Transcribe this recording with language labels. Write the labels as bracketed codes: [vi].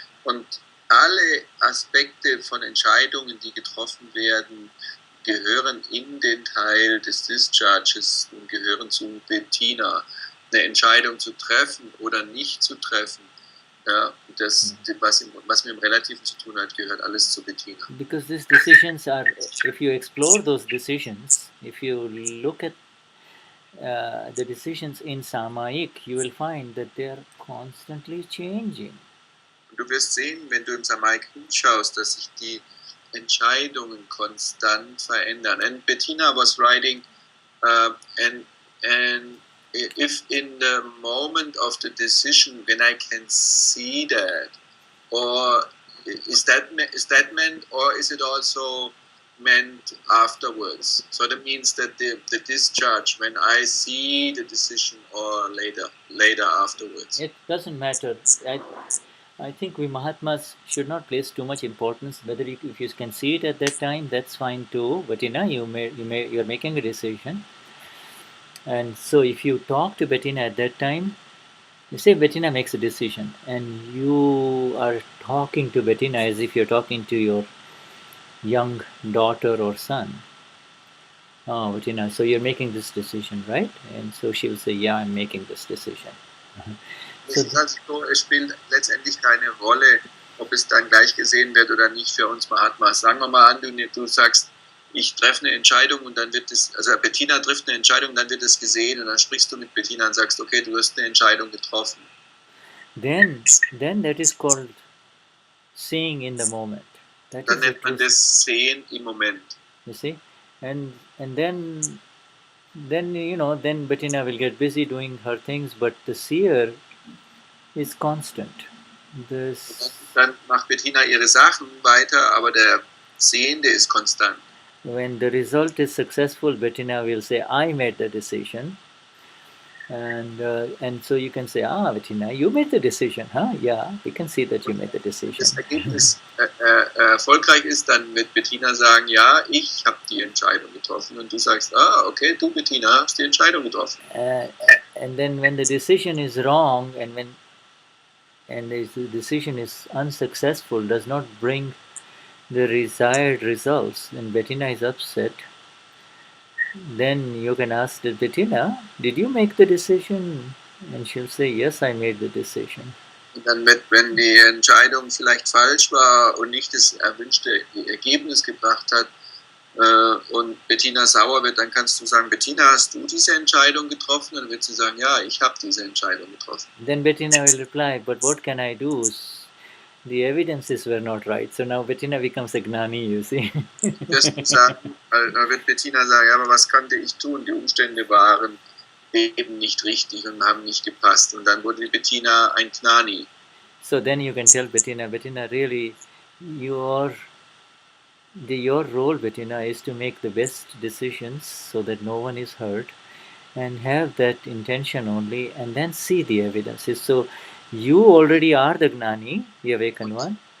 [de] Und alle Aspekte von Entscheidungen, die getroffen werden, gehören in den Teil des Discharges und gehören zu Bettina. Eine Entscheidung zu treffen oder nicht zu treffen, das, was mit dem Relativen zu tun hat, gehört alles zu Bettina. [en] Because these decisions are, if you explore those decisions, if you look at the decisions in Samayik, you will find that they are constantly changing. [de] Du wirst sehen, wenn du im Samayik hinschaust, dass sich die Entscheidungen konstant verändern. [en] And Bettina was writing, and if in the moment of the decision, when I can see that, or is that meant, or is it also meant afterwards. So that means that the discharge, when I see the decision, or later afterwards. It doesn't matter. I think we Mahatmas should not place too much importance. Whether if you can see it at that time, that's fine too. But you're making a decision, and so if you talk to Bettina at that time, you say Bettina makes a decision, and you are talking to Bettina as if you're talking to your young daughter or son. Oh, Bettina, so you're making this decision, right? And so she will say, yeah, I'm making this decision. [de] Es ist also so, es spielt letztendlich keine Rolle, ob es dann gleich gesehen wird oder nicht für uns Mahatmas. Sagen wir mal an, du sagst, ich treffe eine Entscheidung und dann wird es, also Bettina trifft eine Entscheidung, dann wird es gesehen und dann sprichst du mit Bettina und sagst, okay, du hast eine Entscheidung getroffen. [en] Then that is called seeing in the moment. That [de] Dann [en] is the [de] nennt man [en] true- [de] das Sehen im Moment. [en] You see, and then then Bettina will get busy doing her things, but the seer is constant. [de] Dann macht Bettina ihre Sachen weiter, aber der Sehende ist konstant. [en] When the result is successful, Bettina will say, I made the decision. And so you can say, Bettina, you made the decision, huh? Yeah, we can see that you made the decision. [de] Das Ergebnis erfolgreich ist, dann wird Bettina sagen, ja, ich habe die Entscheidung getroffen. Und du sagst, okay, du Bettina hast die Entscheidung getroffen. [en] And then when the decision is wrong, and the decision is unsuccessful, does not bring the desired results, then Bettina is upset. Then you can ask Bettina, did you make the decision? And she'll say, yes, I made the decision. [de] Und dann wird, wenn die Entscheidung vielleicht falsch war und nicht das erwünschte Ergebnis gebracht hat, und Bettina sauer wird, dann kannst du sagen, Bettina, hast du diese Entscheidung getroffen? Dann wird sie sagen, ja, ich habe diese Entscheidung getroffen. [en] Then Bettina will reply, but what can I do? The evidences were not right. So now Bettina becomes a Gnani, you see. [de] Das sagen, da wird Bettina sagen, ja, aber was konnte ich tun? Die Umstände waren eben nicht richtig und haben nicht gepasst. Und dann wurde Bettina ein Gnani. [en] So then you can tell Bettina, really, your role, Bettina, is to make the best decisions so that no one is hurt, and have that intention only, and then see the evidences. So you already are the Gnani, the awakened one.